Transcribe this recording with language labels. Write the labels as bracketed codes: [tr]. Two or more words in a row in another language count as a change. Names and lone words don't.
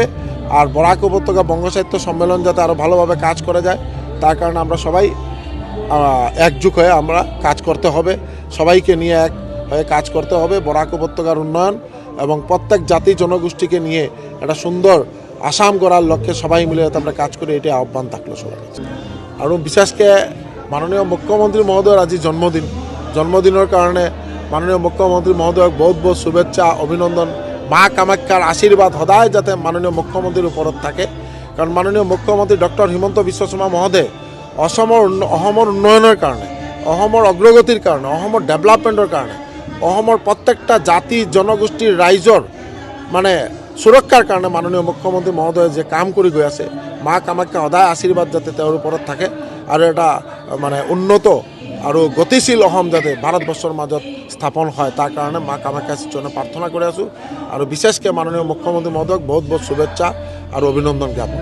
[bn] আর বরাক উপত্যকা বঙ্গ সাহিত্য সম্মেলন যাতে আরও ভালোভাবে কাজ করে যায়, তার কারণে আমরা সবাই একজোট হয়ে আমরা কাজ করতে হবে, সবাইকে নিয়ে এক হয়ে কাজ করতে হবে। বরাক উপত্যকার উন্নয়ন এবং প্রত্যেক জাতি জনগোষ্ঠীকে নিয়ে একটা সুন্দর আসাম গড়ার লক্ষ্যে সবাই মিলে যাতে আমরা কাজ করি, এটাই আহ্বান থাকলো সবার কাছে। আর বিশেষকে মাননীয় মুখ্যমন্ত্রী মহোদয়ের আজি জন্মদিনের কারণে মাননীয় মুখ্যমন্ত্রী মহোদয়ক বহুত বহুত শুভেচ্ছা, অভিনন্দন। মা কামাখ্যার আশীর্বাদ সদায় যাতে মাননীয় মুখ্যমন্ত্রীর ওপৰত থাকে। [as] কারণ মাননীয় মুখ্যমন্ত্রী ডক্টর হিমন্ত বিশ্ব শর্মা মহোদয় অসমৰ উন্নয়নের কারণে, অসমৰ অগ্রগতির কারণে, অসমৰ ডেভেলপমেন্টের কারণে, অসমৰ প্রত্যেকটা জাতি জনগোষ্ঠীর রাইজৰ মানে সুরক্ষার কারণে মাননীয় মুখ্যমন্ত্রী মহোদয় যে কাম করে গৈ আছে, মা কামাখ্যা সদায় আশীর্বাদ যাতে তেওঁৰ ওপৰত থাকে আৰু এটা মানে উন্নত আৰু গতিশীল অসম যাতে ভাৰতবৰ্ষৰ মাজত স্থাপন হয়, তাৰ কাৰণে মা কামাখ্যা চৰণে প্ৰাৰ্থনা কৰি আছোঁ। আৰু বিশেষকৈ মাননীয় মুখ্যমন্ত্ৰী মহোদয়ক বহুত বহুত শুভেচ্ছা আৰু অভিনন্দন জ্ঞাপন।